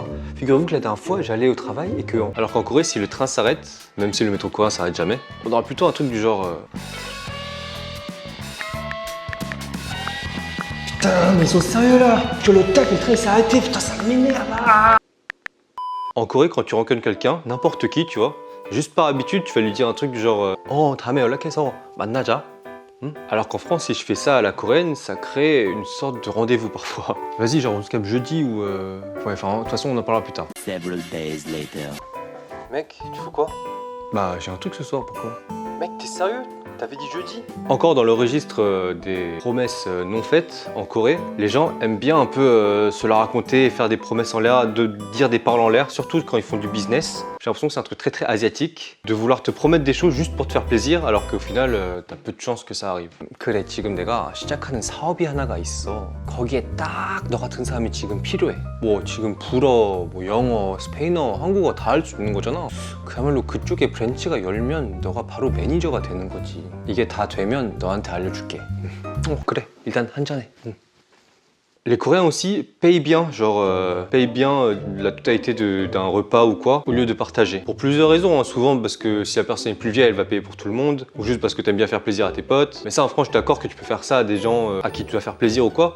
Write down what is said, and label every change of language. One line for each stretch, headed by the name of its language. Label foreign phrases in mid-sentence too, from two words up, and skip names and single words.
French: Figurez-vous que la dernière fois, j'allais au travail et que... Alors qu'en Corée, si le train s'arrête, même si le métro coréen s'arrête jamais, on aura plutôt un truc du genre... Putain, mais ils sont sérieux là? Que le tac, le train s'est arrêté, putain, ça m'énerve. En Corée, quand tu rencontres quelqu'un, n'importe qui, tu vois, juste par habitude, tu vas lui dire un truc du genre Oh,
Korean: 다음에 연락해서 만나자.
French: Alors qu'en France, si je fais ça à la coréenne, ça crée une sorte de rendez-vous parfois. Vas-y, genre on se capte jeudi ou... Ouais, enfin, de toute façon, on en parlera plus tard.
English: Several days later.
French: Mec, tu fais quoi? Bah, j'ai un truc ce soir, pourquoi? Mec, t'es sérieux? T'avais dit jeudi? Encore dans le registre des promesses non faites en Corée, les gens aiment bien un peu se la raconter et faire des promesses en l'air, de dire des paroles en l'air, surtout quand ils font du business. J'ai l'impression que c'est un truc très asiatique, de vouloir te promettre des choses juste pour te faire plaisir, alors qu'au final, t'as peu de chances que ça arrive.
Korean: 그래, 지금 내가 시작하는 사업이 하나가 있어. 거기에 딱 너 같은 사람이 지금 필요해. 뭐 지금 불어, 뭐 영어, 스페인어, 한국어 다 할 수 있는 거잖아. 그야말로 그쪽에 브랜치가 열면 너가 바로 매니저가 되는 거지. 이게 다 되면 너한테 알려줄게. 그래, 일단 한 잔해.
French: Les Coréens aussi payent bien, payent bien la totalité d'un repas ou quoi, au lieu de partager. Pour plusieurs raisons, hein. Souvent parce que si la personne est plus vieille, elle va payer pour tout le monde, ou juste parce que t'aimes bien faire plaisir à tes potes. Mais ça, en France, je suis d'accord que tu peux faire ça à des gens à qui tu dois faire plaisir ou quoi.